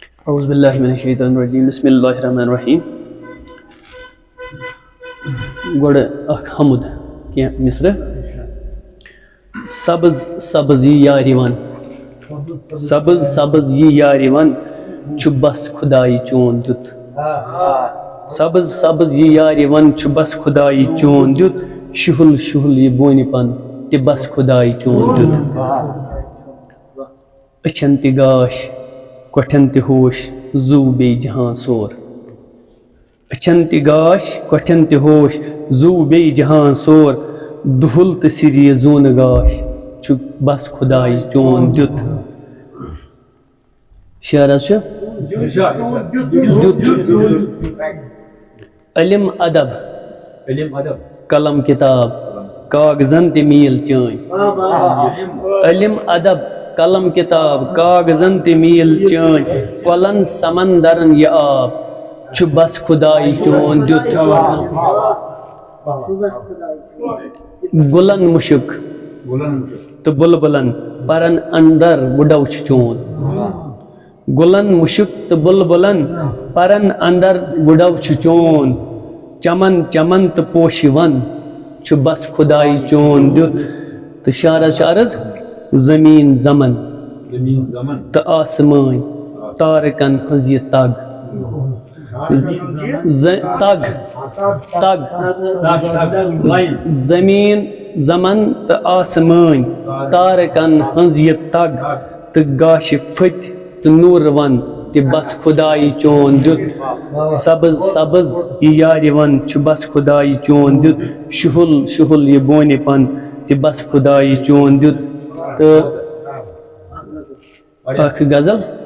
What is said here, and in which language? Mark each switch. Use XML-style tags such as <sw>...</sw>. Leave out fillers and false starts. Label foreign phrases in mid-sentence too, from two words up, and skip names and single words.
<ar>اعوذ باللہ من الشیطان الرجیم بسم اللہ الرحمن الرحیم</ar> <ks>گوڑ اخ حمد کیا مصر سبز سبز یہ یاریوان سبز سبز یہ یاریوان چھو بس خدائی چون دیت سبز سبز یہ یاریوان چھو بس خدائی چون دیت شہل شہل یہ بونی پن تی بس خدائی چون دیت اچھن تی گاش کوٹھن تی ہوش زو بے جہاں سور اچھن تی گاش کوٹھن تی ہوش زو بے جہاں سور دہل تی سری زون گاش چھو بس خدائی چون دیت شعر سے علم ادب قلم کتاب کاغذن تی میل چائیں علم ادب قلم کتاب کاغذن تی میل چائیں کلن سمندرن یہ آب چھو بس خدائی چون دیت گلن مشک تو بلبلن پرن اندر وڈو چون گلن مشک تو بلبلن پرن اندر وڈو چون چمن چمن تو پوشی ون چھو بس خدائی چون دیت تو شارز زمین زمن تو آسمان تارکن ہنز یہ تگ تگ زمین زمن تو آسمان تارکن ہنز یہ تگ تو گاش فت تو نور ون تی بس خدائی چون دیت سبز سبز یہ یاری ون چھو بس خدائی چون دیت شہل شہل یہ بونی پن تی بس خدائی چون دیت تو اخ غزل</ks>